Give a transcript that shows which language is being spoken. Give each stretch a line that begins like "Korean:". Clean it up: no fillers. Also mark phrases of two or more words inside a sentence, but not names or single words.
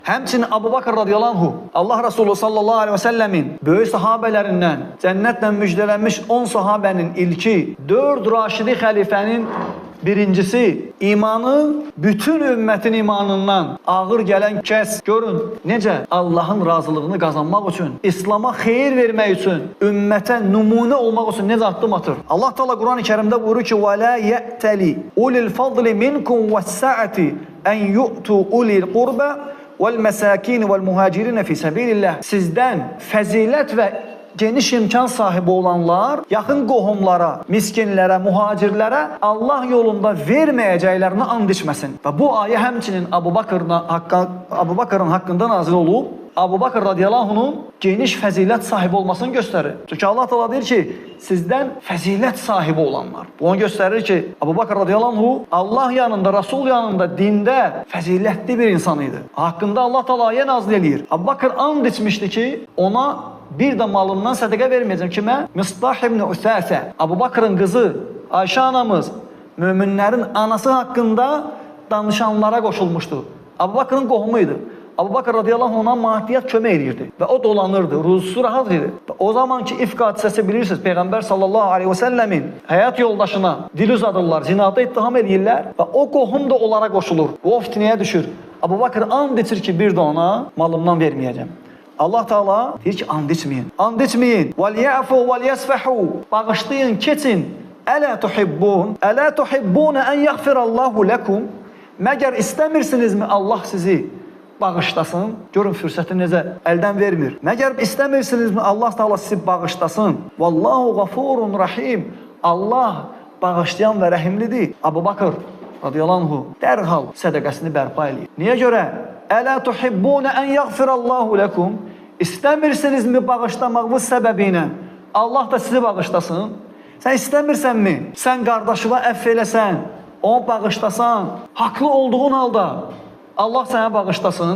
Azerbaijani: Həmçinin Abu Bakr
Arabic: رضي الله عنه,
Azerbaijani: Allah Resulü
Arabic: صلى الله عليه وسلم
Azerbaijani: böyük sahabələrindən, cənnətlə müjdələnmiş 10 sahabənin ilki, 4 raşidi xəlifənin birincisi, imanı bütün ümmətin imanından ağır gələn kəs. Görün, necə Allahın razılığını qazanmaq üçün, İslama xeyir vermək üçün, ümmətə nümunə olmaq üçün necə addım atır. Allah Teala Quran-ı Kərimdə buyurur ki:
Arabic: وَلَا يَأْتَلِ أُولِي الْفَضْلِ مِنْكُمْ وَالسَّعَةِ أَنْ يُؤْتُوا أُولِي الْقُرْبَ وَالْمَسَاكِينِ وَالْمُهَاجِرِينَ فِي سَبِيلِ اللّٰهِ.
Azerbaijani: Sizdən fəzilət və geniş imkan sahibi olanlar yaxın qohumlara, miskinlərə, mühacirlərə Allah yolunda verməyəcəklərini and içməsin. Və bu ayə həmçinin Abu Bakrın haqqında nazil olub. Abu Bakr
Arabic: رضي الله عنه
Azerbaijani: geniş fəzilət sahibi olmasını göstərir. Çünki Allah Teala deyir ki, sizdən fəzilət sahibi olanlar. Bu onu göstərir ki, Abu Bakr
Arabic: رضي الله عنه
Azerbaijani: Allah yanında, Rasul yanında, dində fəzilətli bir insan idi. Haqqında Allah Teala ayə nazil eləyir. Abu Bakr and içmişdi ki, ona bir də malından sədəqə verməyəcəm. Kimə? Mistah ibn Usəsə. Abu Bakrın qızı Ayşə anamız möminlərin anası haqqında danışanlara qoşulmuşdu. Abu Bakrın qohumu idi. Abu Bakr radiyallahu ona maddiyyat kömək edirdi və o dolanırdı, ruzusu rahat idi. Və o zamanki ifk hadisəsi bilirsiniz, Peyğəmbər
Arabic: صلى الله عليه وسلم
Azerbaijani: həyat yoldaşına dil uzadırlar, zinada ittiham edirlər və o qohum da onlara qoşulur. O fitnəyə düşür. Abu Bakr and içir ki, bir də ona malımdan verməyəcəm. Allah Teala deyir ki, and içməyin. And içməyin.
Arabic: وَلْيَعْفُوا وَلْيَسْفَحُوا.
Azerbaijani: Bağışlayın, keçin.
Arabic: أَلَا تُحِبُّونَ أَلَا تُحِبُّونَ أَنْ يَغْفِرَ اللّٰهُ لَكُمْ.
Azerbaijani: Məgər istəmirsinizmi Allah sizi bağışlasın? Görün fürsəti necə əldən vermir. Məgər istəmirsinizmi Allah Teala sizi bağışlasın?
Arabic: والله غفور رحيم.
Azerbaijani: Allah bağışlayan və rəhimlidir. Abu Bakr
Arabic: رضي الله عنه
Azerbaijani: dərhal sədəqəsini bərpa eləyir. Niyə görə?
Arabic: ألا تحبون أن يغفر الله لكم.
Azerbaijani: İstəmirsinizmi bağışlamağınız səbəbinə Allah da sizi bağışlasın? Sən istəmirsənmi? Sən qardaşına əff eləsən, onu bağışlasan, haqlı olduğun halda Allah sənə bağışlasın.